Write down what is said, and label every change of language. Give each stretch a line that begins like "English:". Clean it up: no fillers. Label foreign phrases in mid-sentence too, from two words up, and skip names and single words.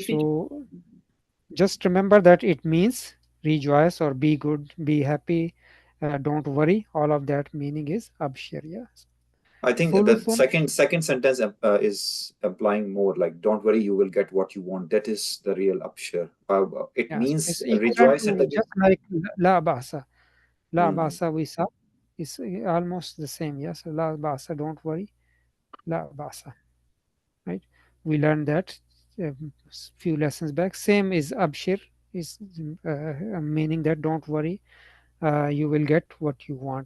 English: So just remember that it means rejoice or be good, be happy, don't worry. All of that meaning is abshir. Yes. I think the second sentence is implying more like, don't worry, you will get what you want. That is the real abshir. It means it's equivalent rejoice to at the just like
Arabic: لا بأس.
English: La Hmm. basa we saw is almost the same. Yes.
Arabic: لا بأس,
English: don't worry.
Arabic: لا بأس.
English: Right. We learned that a few lessons back. Same is abshir, is meaning that don't worry, you will get what you want.